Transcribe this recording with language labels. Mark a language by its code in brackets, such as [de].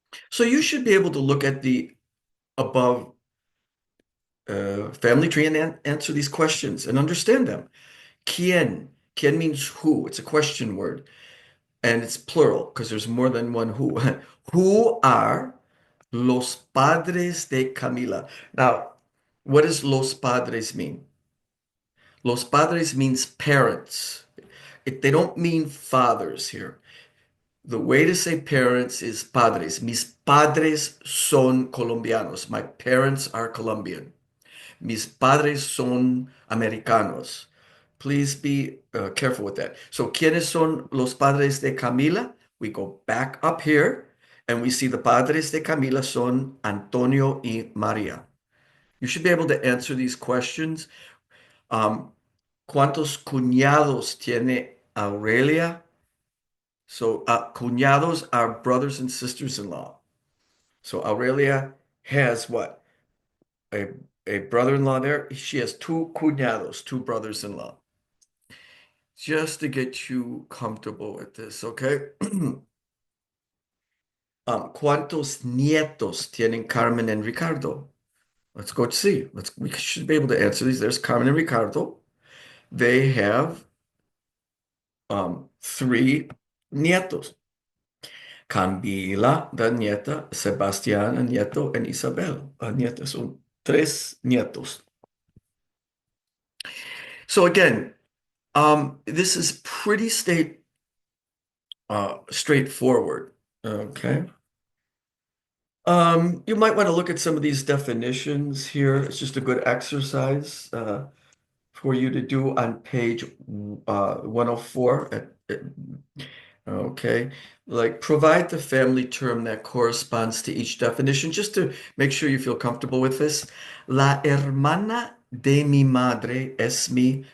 [en] So you should be able to look at the above family tree and answer these questions and understand them. ¿Quién? ¿Quién means who? It's a question word. And it's plural because there's more than one who. Who are [es] los padres de Camila? [en] Now, what does los padres mean? Los padres means parents. They don't mean fathers here. The way to say parents is padres. [es] Mis padres son colombianos. [en] My parents are Colombian. [es] Mis padres son americanos. [en] Please be careful with that. [es] So, ¿quiénes son los padres de Camila? [en] We go back up here and we see the [es] padres de Camila son Antonio y María. [en] You should be able to answer these questions. [es] ¿Cuántos cuñados tiene Aurelia? [en] So, cuñados are brothers and sisters-in-law. So, Aurelia has what? A, a brother-in-law there. She has two cuñados, two brothers-in-law. Just to get you comfortable with this, okay? [es] ¿Cuántos nietos tienen Carmen and Ricardo? [en] Let's go see. We should be able to answer these. There's Carmen and Ricardo. They have three nietos. Camila, the nieta, Sebastián, a nieto, and Isabel, a nieta. [es] Son tres nietos. [en] So again, this is pretty straightforward. Okay. You might want to look at some of these definitions here. It's just a good exercise for you to do on page 104. Okay. Like provide the family term that corresponds to each definition, just to make sure you feel comfortable with this. [es] La hermana de mi madre es mi.